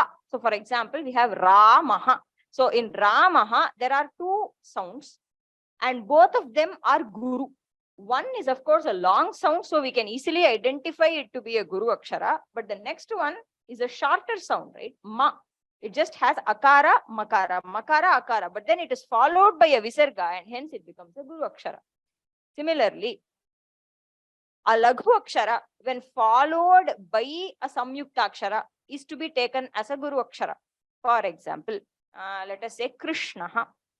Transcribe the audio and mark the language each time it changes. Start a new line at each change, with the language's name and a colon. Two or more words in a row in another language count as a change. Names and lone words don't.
English: So for example, we have Ramaha. So in Ramaha, there are 2 sounds and both of them are Guru. One is of course a long sound, so we can easily identify it to be a
Sanskrit: Guru akshara.
English: But the next one is a shorter sound, right? Ma. It just has
Sanskrit: akara, makara, makara, akara.
English: But then it is followed by a visarga and hence it becomes a
Sanskrit: Guru akshara.
English: Similarly, a
Sanskrit: Laghu akshara,
English: when followed by a
Sanskrit: samyukta akshara,
English: is to be taken as a
Sanskrit: Guru akshara.
English: For example, let us say Krishnaha.